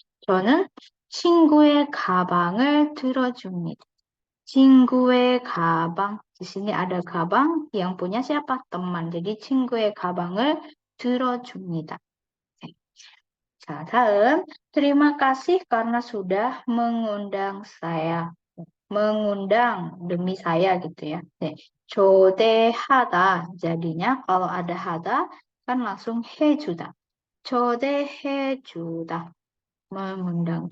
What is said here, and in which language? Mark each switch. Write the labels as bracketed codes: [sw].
[ko] 저는 친구의 가방을 들어줍니다. 친구의 가방. [id] Di sini ada 가방 yang punya siapa? Teman. [ko] Jadi 친구의 가방을 들어줍니다. Oke. 다음. [id] Terima kasih karena sudah mengundang saya. Mengundang demi saya gitu ya. 초대하다. Jadinya kalau ada hada kan langsung 해주다. [ko] 초대해주다. Mengundang.